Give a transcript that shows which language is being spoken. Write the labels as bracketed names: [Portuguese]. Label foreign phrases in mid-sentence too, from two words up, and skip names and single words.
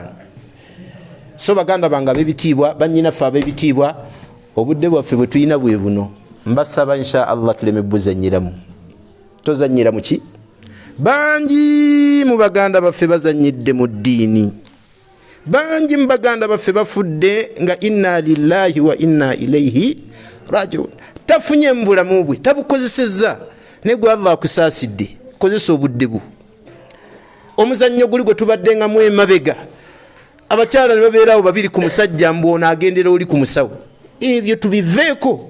[Ganda] So baganda bange ab'ebitiibwa, bannyinaffe ab'ebitiibwa, obudde bwaffe bwe tulina bwe buno. Mbasaba [Arabic] إن شاء الله [Ganda] tuleme buzannyiramu. Tozannyira mu ki? Bangi mu baganda baffe bazannyidde mu ddiini. Bangi mu baganda baffe bafudde nga [Arabic] إنا لله وإنا إليه راجعون. [Ganda] Tafunye mu bulamu bwe, tabukozesezza. Ne gwe Allah akusaasidde, kozesa obudde bwo. Omuzannyo guli gwe tubadde nga mu emabega, abakyala ne babeerawo babiri ku musajja, mbw'ono agendera oli ku musawo. Ebyo tubiveeko.